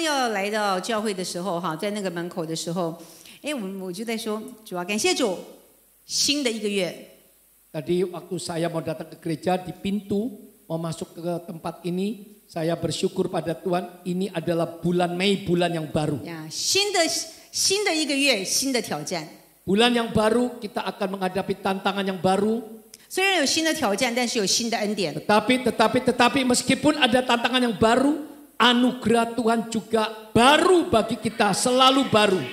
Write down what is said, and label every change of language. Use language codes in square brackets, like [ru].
[zh] 来到教会的时候哈，在那个门口的时候，我就在说，主啊，感谢主，新的一个月。 [id] Tadi waktu saya mau datang ke gereja di pintu mau masuk ke tempat ini, saya bersyukur pada Tuhan. Ini adalah bulan Mei, bulan yang baru. [zh] Ya, 新的一个月，新的挑战。 [id] Bulan yang baru kita akan menghadapi tantangan yang baru. [zh] 虽然有新的挑战，但是有新的恩典。 [id] Tetapi meskipun ada tantangan yang baru, anugerah Tuhan juga baru bagi kita, selalu baru.